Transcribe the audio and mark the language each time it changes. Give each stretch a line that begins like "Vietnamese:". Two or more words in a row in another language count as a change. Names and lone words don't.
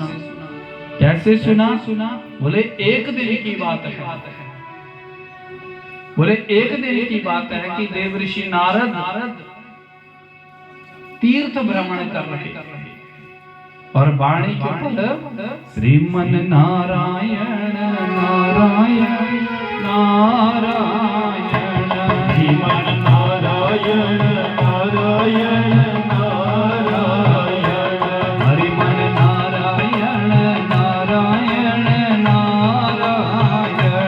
Hindi: कैसे सुना? बोले एक दिन की बात है। बोले एक दिन की बात है कि देवर्षि नारद तीर्थ भ्रमण कर रहे और वाणी के पद श्रीमन नारायण नारायण नारायण, श्रीमन नारायण नारायण नारायण, हरिमन नारायण नारायण नारायण,